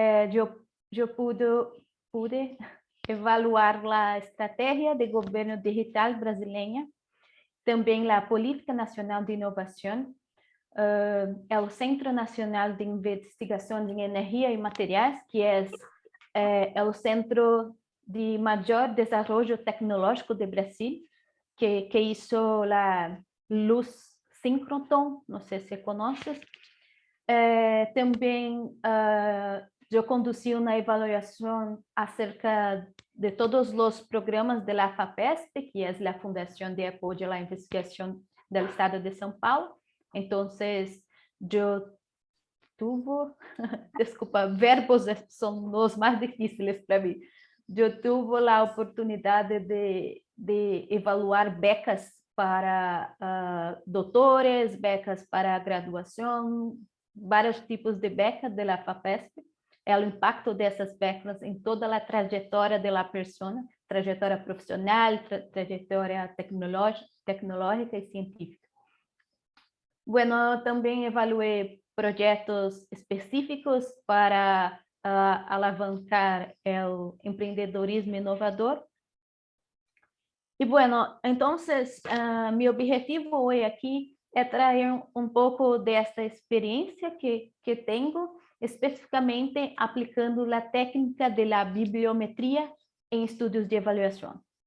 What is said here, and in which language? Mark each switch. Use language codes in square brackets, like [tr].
[es] Yo pude evaluar la estrategia de gobierno digital brasileña, también la política nacional de innovación, el Centro Nacional de Investigación en Energía y Materiales, que es el centro de mayor desarrollo tecnológico de Brasil, que hizo la luz síncrotron, no sé si conoces. [pt] Também eu conduzi uma avaliação acerca de todos os programas [es] de la [pt] FAPESP, que é a Fundação de Apoio à Investigação do Estado de São Paulo. Então, eu tuve, desculpa, verbos são os mais difíceis para mim. Eu tive a oportunidade de evaluar becas para doutores, becas para graduação, vários tipos de becas [es] de la [pt] FAPESP, o impacto dessas becas em toda a trajetória da pessoa, trajetória profissional, trajetória tecnológica e científica. Bueno, também evaluei projetos específicos para alavancar o empreendedorismo inovador. [es] E bueno, entonces, mi objetivo hoy aquí es traer un poco de esta experiencia que tengo, específicamente aplicando la técnica de la bibliometría en estudios de evaluación.